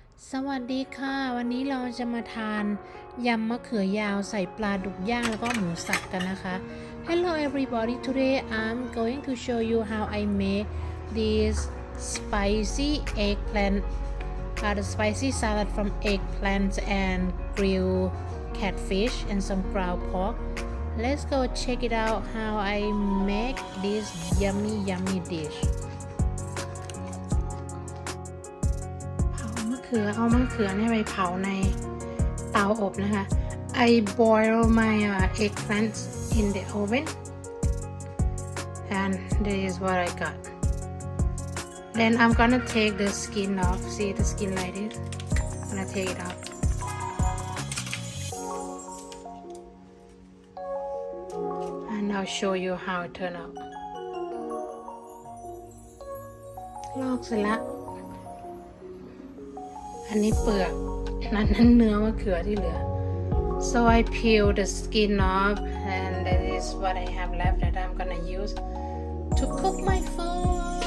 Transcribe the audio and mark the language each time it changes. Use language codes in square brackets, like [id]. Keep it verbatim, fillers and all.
[th] สวัสดีค่ะ วันนี้เราจะมาทานยำมะเขือยาวใส่ปลาดุกย่างแล้วก็หมูสับกันนะคะ [en] Hello everybody, today I'm going to show you how I make this spicy eggplant uh, the spicy salad from eggplant and grilled catfish and some ground pork. Let's go check it out how I make this yummy yummy dish. [th] เผามะเขือเอามะเขือเนี่ยไปเผาในเตาอบนะคะ [en] I boil my uh, eggplants in the oven and this is what I got. Then I'm gonna take the skin off. See the skin like this. I'm gonna take it off. And I'll show you how it turn out. [th] ลอกเสร็จแล้ว อันนี้เปลือกนั้นนั้นเนื้อมะเขือที่เหลือ [en] so I peel the skin off and that is what I have left that I'm gonna use to cook my food.